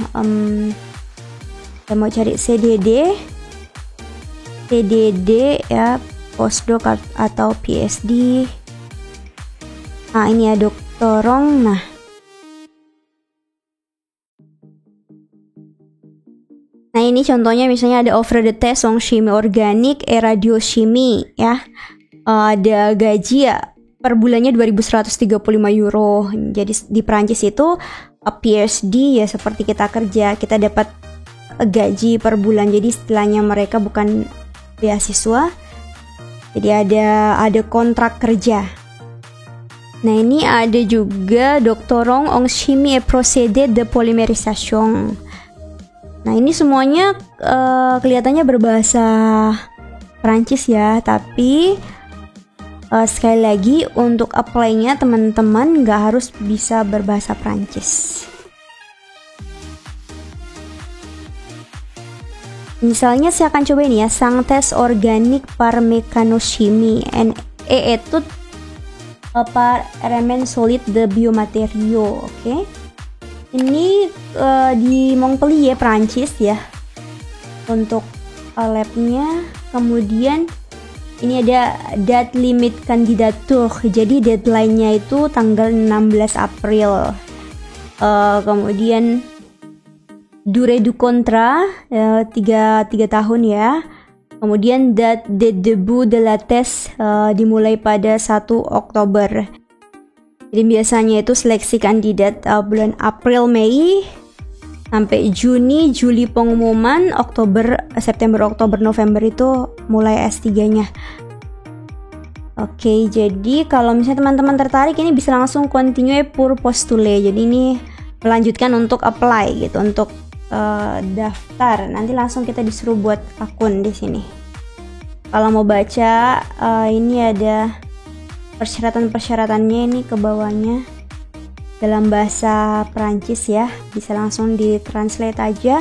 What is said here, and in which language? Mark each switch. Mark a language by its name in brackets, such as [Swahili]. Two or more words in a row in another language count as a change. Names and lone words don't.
[Indonesian] Saya mau cari CDD ya, postdoc atau PhD. Nah ini ya doktorong. Nah ini ini contohnya misalnya ada [French] offre de thèse en chimie organique et radiochimie [Indonesian] ya. Ada gaji ya per bulannya 2.135 euro. Jadi di Prancis itu PhD ya seperti kita kerja, kita dapat gaji per bulan. Jadi istilahnya mereka bukan beasiswa. Jadi ada kontrak kerja. Nah, ini ada juga [French] doctorant en chimie et procédés de polymérisation. [Indonesian] Nah, ini semuanya kelihatannya berbahasa Prancis ya, tapi sekali lagi untuk apply-nya teman-teman nggak harus bisa berbahasa Prancis. Misalnya saya akan coba ini ya, [French] synthèse organique par mécanochimie and étude par éléments solides de biomatériaux. [Indonesian] Oke. Ini di Montpellier, Prancis ya. Untuk labnya, kemudian ini ada [French] date limit candidature. [Indonesian] Jadi deadline-nya itu tanggal 16 April. Kemudian [French] durée du contrat [Indonesian] 3 tahun ya. Kemudian [French] date de début de la thèse [Indonesian] dimulai pada 1 Oktober. Jadi biasanya itu seleksi kandidat bulan April, Mei sampai Juni, Juli pengumuman, September, Oktober, November itu mulai S3-nya. Oke, jadi kalau misalnya teman-teman tertarik ini bisa langsung [French] continue pour postuler. [Indonesian] Jadi ini melanjutkan untuk apply gitu, untuk daftar. Nanti langsung kita disuruh buat akun di sini. Kalau mau baca ini ada persyaratan-persyaratannya ini ke bawahnya dalam bahasa Prancis ya, bisa langsung ditranslate aja.